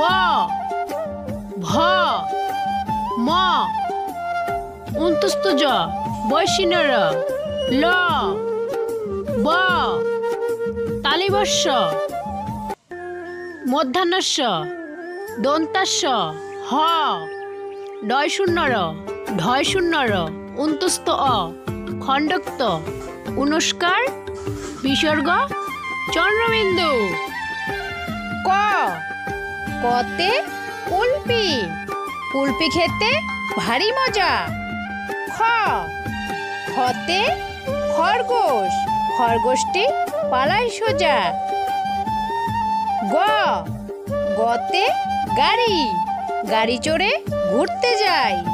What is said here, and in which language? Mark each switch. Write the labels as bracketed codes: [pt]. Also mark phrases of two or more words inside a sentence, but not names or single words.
[bn] ভ, ম, অন্তস্থ বৈশিন্যর, ল, ব, তালিবস্য, মধ্যাহ্নস্য, দন্তাস্য, হ, ডয় শূন্যর, ঢয় শূন্যর, অন্তস্থ অ, খণ্ডক্ত, অনুস্কার, বিসর্গ, চন্দ্রবিন্দু। ক, কতে কুলপি, কুলপি খেতে ভারী মজা। খ, খতে খরগোশ, খরগোশটি পালায় সোজা। গ, গতে গাড়ি, গাড়ি চড়ে ঘুরতে যায়।